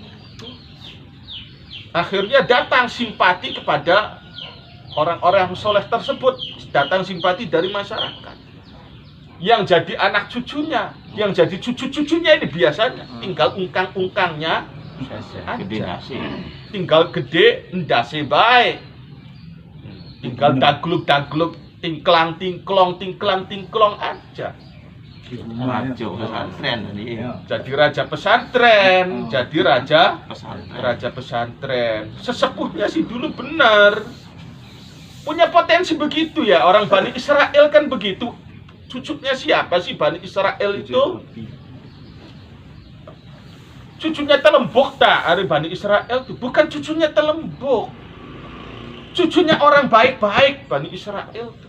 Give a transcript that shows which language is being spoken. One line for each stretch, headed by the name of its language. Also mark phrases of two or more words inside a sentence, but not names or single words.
Indonesian: Akhirnya datang simpati kepada orang-orang soleh tersebut. Datang simpati dari masyarakat. Yang jadi anak cucunya, yang jadi cucu-cucunya ini biasanya tinggal ungkang-ungkangnya aja. Tinggal gede, ndase baik. Tinggal dagluk-dagluk, tingklang-tingklong aja. Raja pesantren ini. Jadi raja pesantren, jadi raja pesantren. Sesepuhnya sih dulu benar. Punya potensi begitu ya, orang Bani Israel kan begitu. Cucunya siapa sih Bani Israel itu? Cucunya Telembok tak? Ada Bani Israel itu bukan cucunya Telembok. Cucunya orang baik-baik Bani Israel itu.